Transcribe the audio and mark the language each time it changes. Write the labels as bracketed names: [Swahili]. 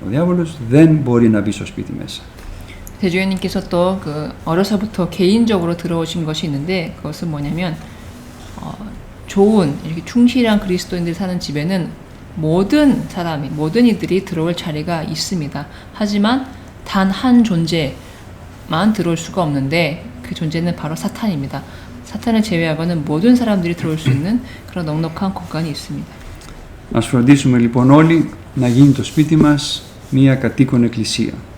[Greek] Ο διάβολος δεν μπορεί να μπει στο σπίτι μέσα. [Korean] 대주교님께서 또 어려서부터 개인적으로 들어오신 것이 있는데 그것은 뭐냐면 좋은 이렇게 충실한 그리스도인들이 사는 집에는 모든 이들이 들어올 자리가 있습니다. 하지만 단 한 존재만 들어올 수가 없는데 그 존재는 바로 사탄입니다. 사탄을 제외하고는 모든 사람들이 들어올 수 있는 그런 넉넉한 공간이 있습니다. [Greek] Ας φροντίσουμε λοιπόν όλοι να γίνει το σπίτι μας μια κατοίκον εκκλησία.